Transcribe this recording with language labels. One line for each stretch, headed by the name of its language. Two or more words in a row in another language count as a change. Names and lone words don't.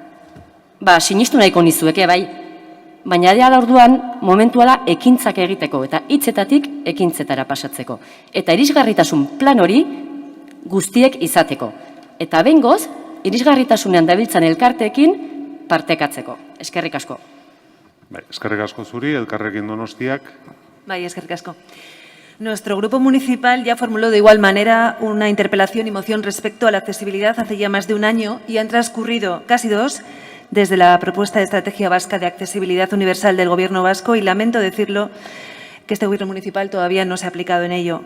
Basque: Sinistu nahiko nizueke, bai. Baina da orduan momentua da ekintzak egiteko, eta hitzetatik ekintzetara pasatzeko. Eta irisgarritasun plan hori guztiek izateko. Eta behingoz, irisgarritasunean dabiltzan elkarteekin partekatzeko. Eskerrik asko. Eskerrik asko zuri, Elkarrekin Donostiak. Bai, eskerrik asko.
Spanish: Nuestro grupo municipal ya formuló de igual manera una interpelación y moción respecto a la accesibilidad hace ya más de un año y han transcurrido casi 2 desde la propuesta de Estrategia Vasca de Accesibilidad Universal del Gobierno vasco y lamento decirlo que este Gobierno municipal todavía no se ha aplicado en ello.